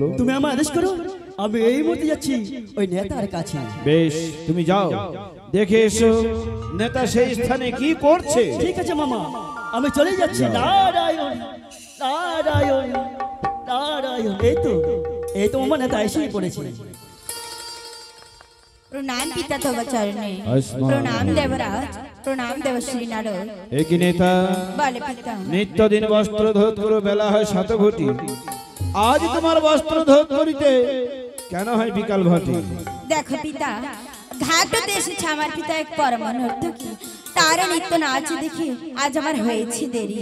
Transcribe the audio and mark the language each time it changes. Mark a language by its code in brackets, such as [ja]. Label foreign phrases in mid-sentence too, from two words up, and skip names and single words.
[bn] তুমি আমার আদেশ করো, আমি এই মুহূর্তে যাচ্ছি ওই নেতার কাছে। বেশ, তুমি যাও, দেখে এসো নেতা সেই স্থানে কি করছে। ঠিক আছে মামা, আমি চলে যাচ্ছি। যাও। নারায়ণ নারায়ণ নারায়ণ। এই তো মামা, নেতা এসেই পড়েছে। [hi] प्रणाम पिता तव चरणे, आयुष्मान प्रणाम देवराज, प्रणाम देवश्री नारद। [bn] একই নেতা বলে পিতা। নিত্যদিন বস্ত্র ধোত করো, বেলা হয় 7 ঘটি। আজ তোমার বস্ত্র ধোত করিতে কেন হয় বিকাল ঘটি? দেখো পিতা, ঘাটতে এসেছে আমার পিতা এক পরম নর্তকী, তার নৃত্য নাচ দেখে আজ আমার হয়েছে দেরি।